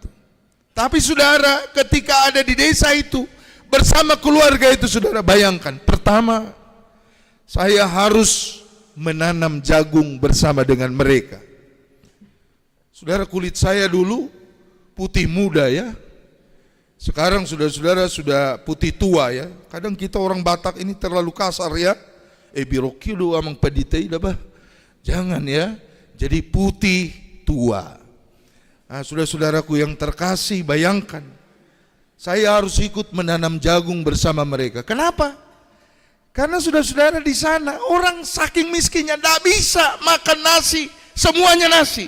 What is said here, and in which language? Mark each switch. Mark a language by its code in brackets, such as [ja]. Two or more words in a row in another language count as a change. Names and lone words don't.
[id] Tapi saudara, ketika ada di desa itu, bersama keluarga itu saudara, bayangkan, pertama, saya harus menanam jagung bersama dengan mereka. Saudara, kulit saya dulu putih muda ya. Sekarang saudara-saudara sudah putih tua ya. Kadang kita orang Batak ini terlalu kasar ya. [bts] Biroki do amang peditei dah bah. [id] Jangan ya. Jadi putih tua. Nah, saudara-saudaraku yang terkasih, bayangkan. Saya harus ikut menanam jagung bersama mereka. Kenapa? Karena saudara-saudara di sana orang saking miskinnya tidak bisa makan nasi, semuanya nasi.